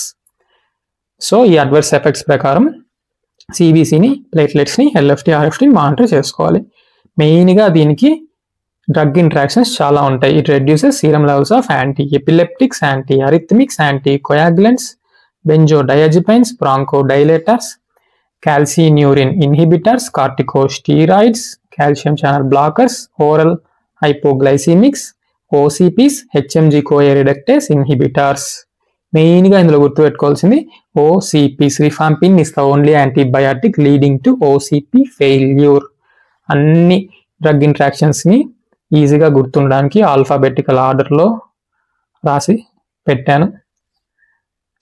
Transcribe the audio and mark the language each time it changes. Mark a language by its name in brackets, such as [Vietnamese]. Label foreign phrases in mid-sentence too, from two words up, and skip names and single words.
[Telugu] సో ఈ [English] adverse effects [Telugu] ప్రకారం సిబిసిని, ప్లేట్లెట్స్ ని, ఎల్ఎఫ్టి, ఆర్ఎఫ్టిని మానిటర్ చేసుకోవాలి. మెయిన్ గా దీనికి [English] drug interactions [Telugu] చాలా ఉంటాయి. [English] It reduces serum levels of anti-epileptics, anti-arrhythmics, anti-coagulants, benzodiazepines, bronchodilators, calcineurin inhibitors, corticosteroids, calcium channel blockers, oral hypoglycemics, OCPs, HMG CoA reductase inhibitors. [Telugu] మెయిన్ గా ఇందులో గుర్తుపెట్టుకోవాల్సింది OCPs. [English] Rifampin is the only antibiotic leading to OCP failure. [Telugu] అన్ని [English] drug interactions [Telugu] ని ఈజీగా గుర్తుండడానికి [English] alphabetical order [Telugu] లో రాసి పెట్టాను.